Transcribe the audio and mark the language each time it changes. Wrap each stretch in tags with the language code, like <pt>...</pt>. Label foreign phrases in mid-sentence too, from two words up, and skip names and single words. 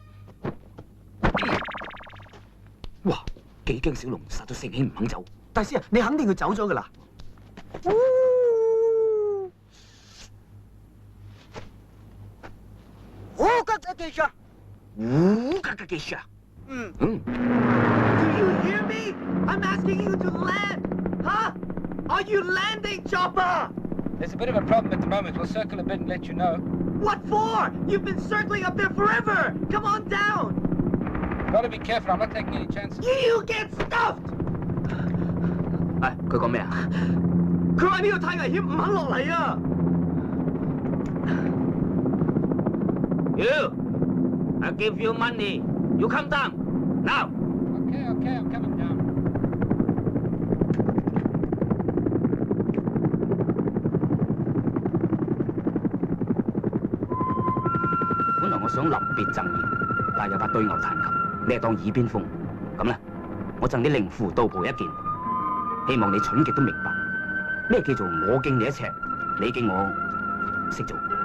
<yue>哇，幾驚小龍殺咗聖兄唔肯走。大師啊，你肯定佢走咗噶啦。</yue> <en>Do you hear me? I'm asking you to land. Huh? Are you landing, Chopper? There's a bit of a problem at the moment. We'll circle a bit and let you know. What for? You've been circling up there forever. Come on down. Gotta be careful. I'm not taking any chances. You get stuffed.</en> <yue>佢講咩啊？佢話呢度太危險，唔肯落嚟啊！</yue> <en>You, I give you money. You come down now. Okay, I'm coming down.</en> <yue>本來我想臨別贈言，但係又怕對牛彈琴，你係當耳邊風。咁啦，我贈你靈符道袍一件，希望你蠢極都明白咩叫做我敬你一尺，你敬我識做。</yue>